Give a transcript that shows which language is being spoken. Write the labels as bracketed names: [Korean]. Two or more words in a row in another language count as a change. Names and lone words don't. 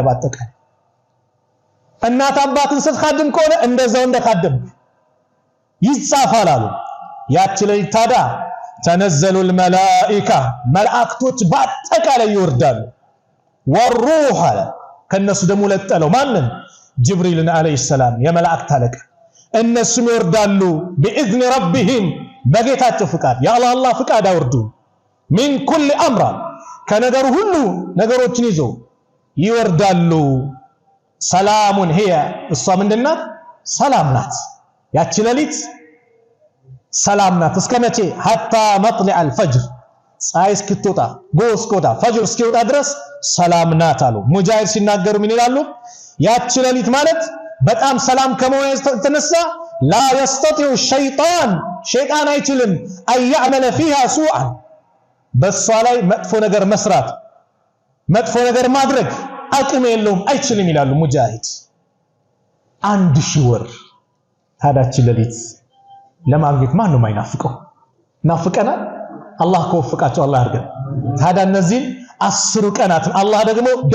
[Amharic] ባጠቃላይ እናት አባትን ስትخدم ከሆነ እንደዛው እንደካደም ይጻፋል አሉ ያቺ ላይ ታዲያ [Arabic] تنزل الملائكة [Amharic] መላእክቶች ባጠቃላይ ይወርዳሉ ወሩህ አለ ከነሱ ደግሞ ለጠለው ማንን ጅብሪልን [Arabic] عليه السلام [Amharic] የመላእክት አለቃ እነሱም ይወርዳሉ [Arabic] بإذن ربهم [Amharic] በጌታቸው ፍቃድ የአላህ ፍቃድ አወርዱ [Arabic] من كل امر [Amharic] ከነገሩ ሁሉ ነገሮችን ይዞ ይወርዳሉ [Arabic] سلام هي [Amharic] እሷ ምንድናት ሰላም ናት ያቺ ሌሊት ሰላም ናት እስከ መቼ [Arabic] حتى مطلع الفجر [Amharic] ፀሐይ እስክትወጣ ጎስቆታ ፈጅር እስኪወጣ ድረስ ሰላም ናት አሉ ሙጃሂድ ሲናገሩ ምን ይላሉ ያቺ ሌሊት ማለት በጣም ሰላም ከመሆኑ የተነሳ [Arabic] لا يستطيع الشيطان شيطان [Amharic] አይችልም [Arabic] أن يعمل فيها سوءا [Amharic] በሷ ላይ መጥፎ ነገር መስራት መጥፎ ነገር ማድረግ አቅም የለውም አይችልም ይላሉ ሙጃሂድ 1000 ወር ታዳች ሌሊት ለማግኘት ማን ነው የማይናፍቀው ናፍቀናል አላህ ከወፈቃቸው አላህ ያርገን ታዲያ እነዚህ 10 ቀናት አላህ ደግሞ